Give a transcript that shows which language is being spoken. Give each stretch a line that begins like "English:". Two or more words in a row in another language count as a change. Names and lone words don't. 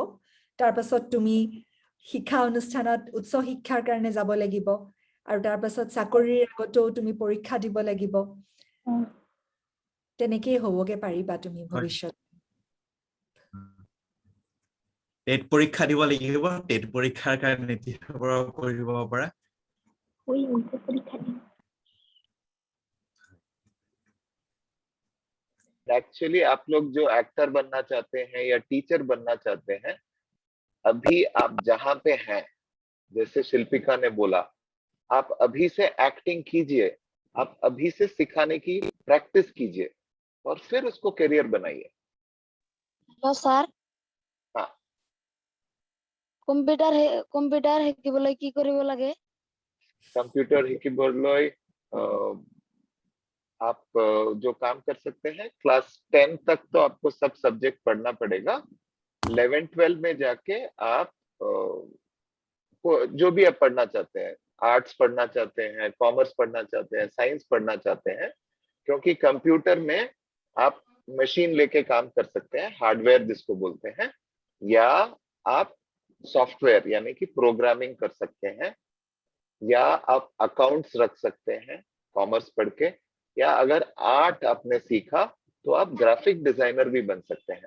Assamese: তাৰ পাছত তুমি শিক্ষা অনুষ্ঠানত উচ্চ শিক্ষাৰ কাৰণে যাব লাগিব আৰু তাৰ পাছত চাকৰিৰ আগতেও তুমি পৰীক্ষা দিব লাগিব। তেনেকেই হ'বগে পাৰিবা তুমি ভৱিষ্যত। টেট পৰীক্ষা দিব লাগিব, টেট পৰীক্ষাৰ কাৰণে কৰিব পাৰা।
Hindi: एक्चुअली आप लोग जो एक्टर बनना चाहते हैं या टीचर बनना चाहते हैं, अभी आप जहां पे हैं, जैसे शिल्पिका ने बोला, आप अभी से एक्टिंग कीजिए, आप अभी से सिखाने की प्रैक्टिस कीजिए और फिर उसको करियर बनाइए।
English: hello sir.
Hindi: हाँ।
Assamese: কম্পিউটাৰ শিকিবলৈ কি কৰিব লাগে?
Hindi: कंप्यूटर শিকিবলৈ आप जो काम कर सकते हैं, क्लास 10 तक तो आपको सब सब्जेक्ट पढ़ना पड़ेगा। 11-12 में जाके आप जो भी आप पढ़ना चाहते हैं, आर्ट्स पढ़ना चाहते हैं, कॉमर्स पढ़ना चाहते हैं, साइंस पढ़ना चाहते हैं, क्योंकि कंप्यूटर में आप मशीन लेके काम कर सकते हैं, हार्डवेयर जिसको बोलते हैं, या आप सॉफ्टवेयर यानी कि प्रोग्रामिंग कर सकते हैं, या आप अकाउंट्स रख सकते हैं कॉमर्स पढ़ के, या अगर आर्ट आपने सीखा तो आप
English: graphic designer
Hindi: भी बन सकते हैं।